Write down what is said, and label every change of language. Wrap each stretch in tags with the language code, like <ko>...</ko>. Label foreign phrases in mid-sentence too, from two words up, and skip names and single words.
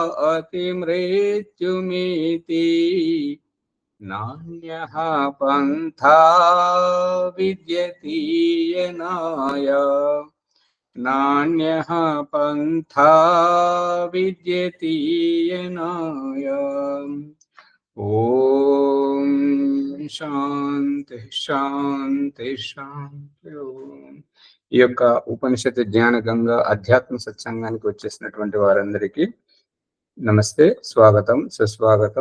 <sa>अतिमृत्युमिति नान्यः पन्था विद्यते यनाय नान्यः पन्था विद्यते यनाय। ఓం శాంతి శాంతి శాంతి ఓం.</sa> <te>ఈ యొక్క ఉపనిషత్తు జ్ఞాన గంగ అధ్యాత్మ సత్సంగానికి వచ్చేసినటువంటి వారందరికీ నమస్తే, స్వాగతం, సుస్వాగతం.</te>